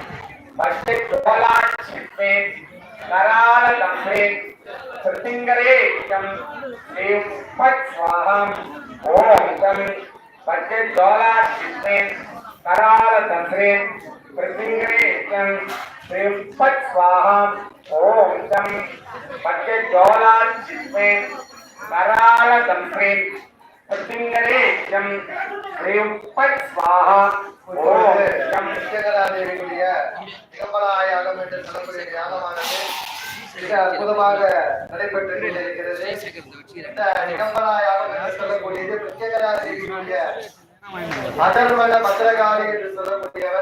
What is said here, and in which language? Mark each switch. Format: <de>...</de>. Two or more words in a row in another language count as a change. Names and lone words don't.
<sa>वज्रज्वालाचित्ते करालदंभ्रे प्रतिङ्गरे चं ह्रीं फट् स्वाहा ॐ चं वज्रज्वालाचित्ते करालदंभ्रे प्रतिङ्गरे चं ह्रीं फट् स्वाहा ॐ चं वज्रज्वालाचित्ते करालदंभ्रे प्रतिङ्गरे चं ह्रीं फट् स्वाहा ॐ चं</sa> <ta>பிரத்யேகராதேவியுடைய திகம்பராய யாகம் என்று சொல்லக்கூடிய யாகமானது மிக அற்புதமாக நடைபெற்று கொண்டிருக்கிறது. இந்த திகம்பராய யாகம் என்று சொல்லக்கூடியது பிரத்யேகராதேவியுடைய அதர்வன பத்திரகாளி என்று சொல்லக்கூடியவர்.</ta>